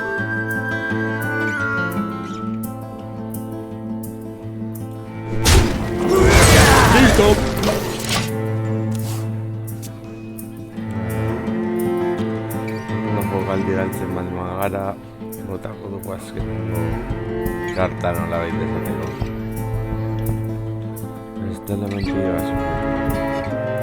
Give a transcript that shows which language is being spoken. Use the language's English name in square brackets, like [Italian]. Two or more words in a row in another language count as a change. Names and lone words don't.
[Spanish] ¡Listo! No puedo [Basque] galdiraltzen baldin bagara, botako dugu azkenengo karta nolabait esateko. [Spanish] Este elemento iba a